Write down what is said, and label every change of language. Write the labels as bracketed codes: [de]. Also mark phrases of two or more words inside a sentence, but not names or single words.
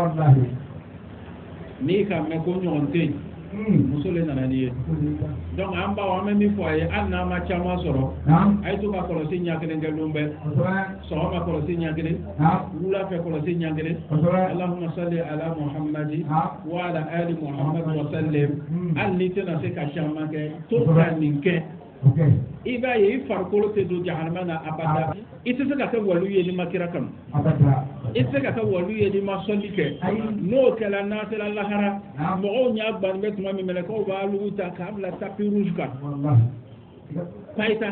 [bm] n'i ka mɛn ko ɲɔgɔn tɛ yen muso le nana n'i ye donc an baw an bɛ min fɔ a ye hali n'an ma caman sɔrɔ a ye to ka kɔlɔsi ɲɛ kelen kɛ don bɛɛ sɔgɔma kɔlɔsi ɲɛ kelen wula fɛ kɔlɔsi ɲɛ kelen [ar] اللهم صل على محمد وعلى آل محمد وسلم [bm] hali n'i tɛna se ka caman kɛ to ka nin kɛ i b'a ye i farikolo tɛ don jahanama na abada i tɛ se ka kɛ waliyu ye n'i ma kira kanu i tɛ se ka kɛ waliyu ye n'i ma sɔli kɛ n'o kɛra n'a sera lahara mɔgɔw ɲa bannen bɛ tuma min mɛlɛkɛw b'a lugu ta k'a bila [fr] tapis rouge [bm] kan payita